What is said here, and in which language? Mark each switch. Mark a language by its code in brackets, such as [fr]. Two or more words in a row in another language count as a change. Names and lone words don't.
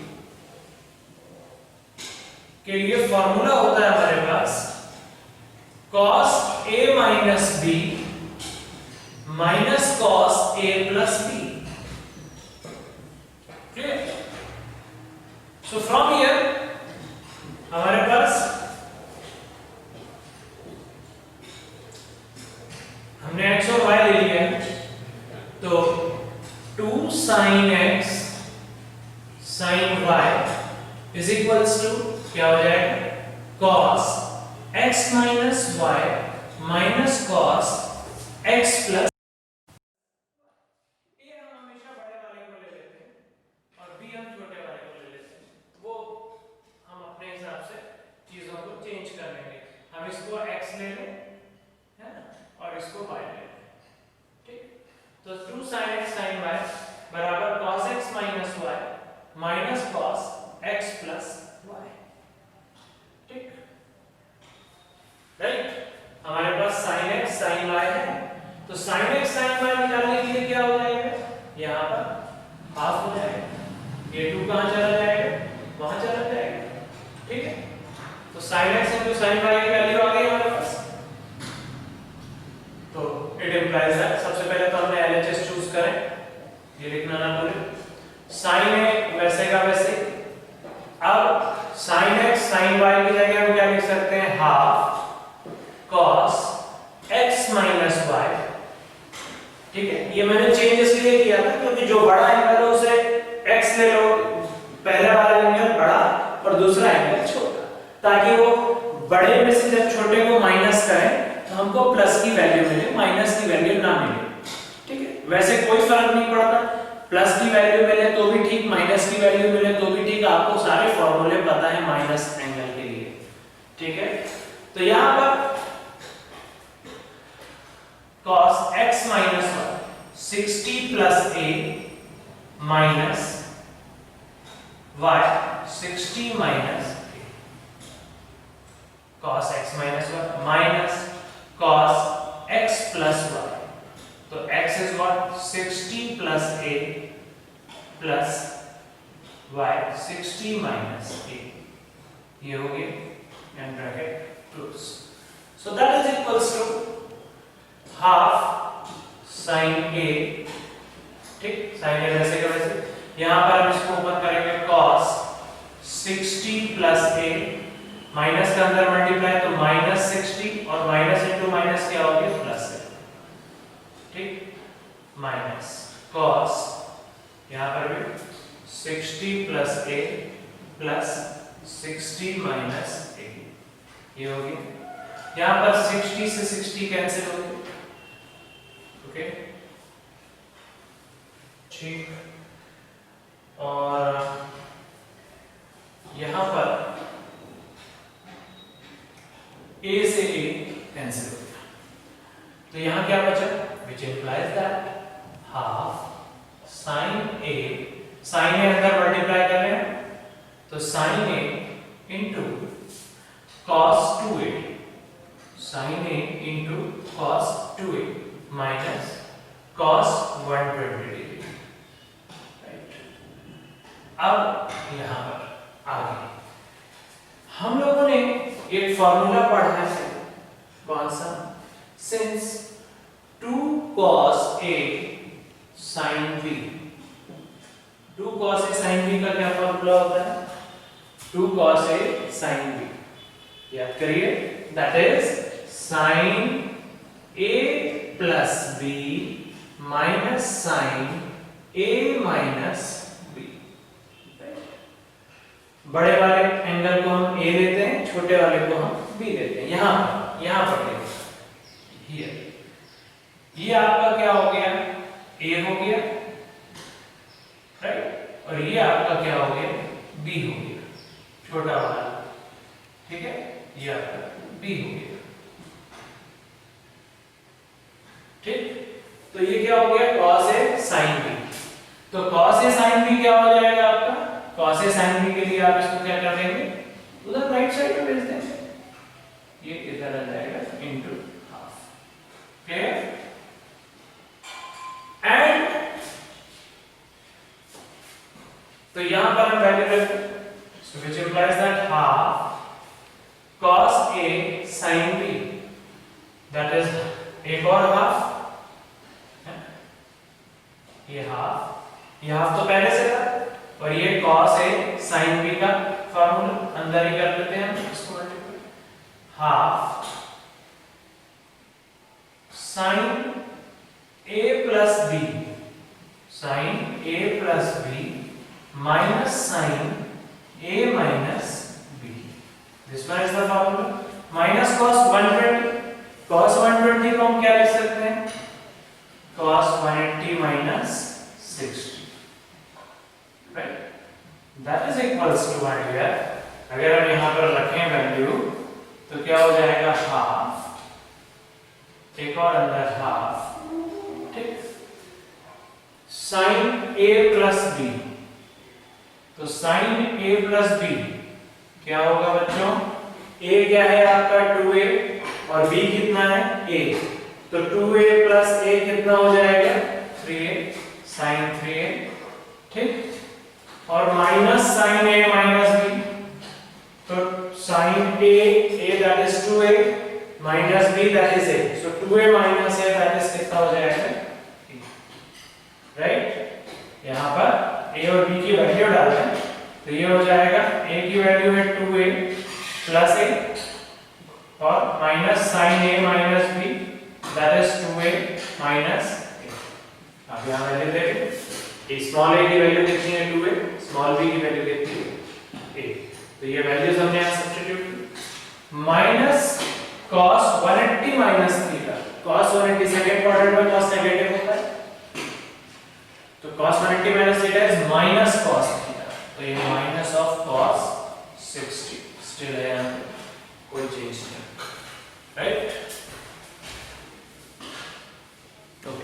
[hi] के लिए फॉर्मूला होता है हमारे पास [en] cos a minus b minus cos a plus b, [hi] clear? [en] So from here [hi] हमारे पास हमने x और y ले लिया है, तो [en] 2 sin x sin y is equals to [hi] क्या हो जाएगा, [en] cos x minus y minus cos x plus, [hi] ये हम हमेशा बड़े वाले को ले लेते हैं और b हम छोटे वाले को ले लेते हैं, वो हम अपने हिसाब से चीजों को चेंज कर लेंगे। हम इसको x ले लें, है ना, और इसको y ले लें, ठीक। [en] तो 2 sin x sin y बराबर cos x minus y minus cos x plus y, [hi] ठीक, राइट। हमारे पास [en] sin x sin y [hi] है, तो [en] sin x sin y [hi] निकालने के लिए क्या हो जाएगा, यहाँ पर हाफ हो जाएगा, ये 2 कहाँ चला जाएगा, वहां चला जाएगा, ठीक है। तो [en] sin x into sin y [hi] की वैल्यू आ गई हमारे पास, तो [en] it implies that [hi] सबसे पहले तो हमने [en] LHS choose [hi] करें, ये लिखना ना भूलें, [en] sin a [hi] वैसे का वैसे। अब [en] sin x sin y [hi] की जगह हम क्या लिख सकते हैं, [en] half cos x minus y, [hi] ठीक है। ये मैंने चेंज इसलिए किया था क्योंकि जो बड़ा एंगल है उसे x ले लो, पहला वाला एंगल बड़ा और दूसरा एंगल छोटा, ताकि वो बड़े में से जब छोटे को माइनस करें तो हमको प्लस की वैल्यू मिले, माइनस की वैल्यू ना मिले, ठीक है। वैसे कोई फर्क नहीं पड़ता, प्लस की वैल्यू मिले तो भी ठीक, माइनस की वैल्यू मिले तो भी ठीक, आपको सारे फॉर्मूले पता है [en] minus angle [hi] के लिए, ठीक है। तो यहां पर [en] cos x minus y 60 plus a minus y 60 minus a, cos x minus y minus cos x plus y, तो x is what 60 plus a plus y 60 minus a, [hi] ये हो गया [en] and bracket close. so that is equals to half sin a, ठीक, sin a [hi] वैसे का वैसे, यहां पर हम इसको ऊपर करेंगे [en] cos 60 plus a, [hi] माइनस का अंदर मल्टीप्लाई तो [en] minus 60 [hi] और [en] minus into minus [hi] क्या हो गया, प्लस है, ठीक, [en] minus cos [hi] यहां पर भी [en] 60 plus a plus 60 minus a, [hi] ये हो गया। यहां पर 60 से 60 कैंसिल हो गया, ओके, ठीक। और यहां पर a से a कैंसिल हो गया, तो यहां क्या बचा, [en] which implies that half sin a, sin a [hi] अंदर मल्टीप्लाई कर रहे हैं, तो [en] sin a into cos 2a, sin a into cos 2a minus cos 120 degree, [hi] राइट। अब यहां पर आगे हम लोगों ने एक फॉर्मूला पढ़ा है, कौन सा, [en] since 2 cos a sin b, 2 cos a sin b [hi] का क्या फॉर्मूला होता है, [en] 2 cos a sin b, [hi] याद करिए, [en] that is sin a plus b minus sin a minus b। [hi] बड़े वाले एंगल को हम a लेते हैं, छोटे वाले को हम b लेते हैं, यहां पर लेते हैं, ये आपका क्या हो गया, a हो गया, राइट, और ये आपका क्या हो गया, b हो गया, छोटा वाला, ठीक है, ये आपका b हो गया, ठीक। तो ये क्या हो गया, [en] cos a sin b, [hi] तो [en] cos a sin b [hi] क्या हो जाएगा आपका, [en] cos a sin b [hi] के लिए आप इसको क्या कर देंगे, उधर [en] right side [hi] में भेज देंगे, ये इधर आ जाएगा [en] into half, [hi] क्लियर। एंड तो यहां पर हम वैल्यू रखते हैं, [en] so which implies that half cos a sin b, that is [hi] एक और [en] हाफ, [hi] ये हाफ तो पहले से था, और ये [en] cos a sin b [hi] का फॉर्मूला अंदर ही कर लेते हैं हम इसको, हाफ [en] sin a plus b, sin a plus b minus sin a minus b, this one is the formula, minus cos 120, cos 120 [hi] को हम क्या लिख सकते हैं, [en] cos 180 minus 60, right, that is equals to 1 here। [hi] अगर हम यहां पर रखें वैल्यू तो क्या हो जाएगा, हाफ, एक और अंदर हाफ, ठीक, [en] sin a plus [hi] b, तो [en] sin a plus b [hi] क्या होगा बच्चों, a क्या है आपका 2a और b कितना है a, तो [en] 2a plus a [hi] कितना हो जाएगा 3a, [en] sin 3a, [hi] ठीक, और [en] minus sin a minus b, [hi] तो [en] sin a that is 2a minus b that is a, so 2a minus a that is [hi] कितना हो जाएगा, राइट। यहां पर a और b की वैल्यू डालें तो ये हो जाएगा, a की वैल्यू है [en] 2a plus a [hi] और [en] minus sin a minus b that is 2a minus a. [hi] अब यहां वैल्यू देखें, [en] small a [hi] की वैल्यू कितनी है 2a, [en] small b [hi] की वैल्यू कितनी है a, तो ये वैल्यूज हमने यहां सब्स्टिट्यूट, [en] minus cos 180 minus theta, cos 180 second quadrant [hi] में [en] cos negative [hi] होता है, तो [en] cos 180 minus theta is minus cos theta, [hi] तो ये [en] minus of cos 60 still [hi] है, यहां कोई चेंज नहीं, राइट, ओके।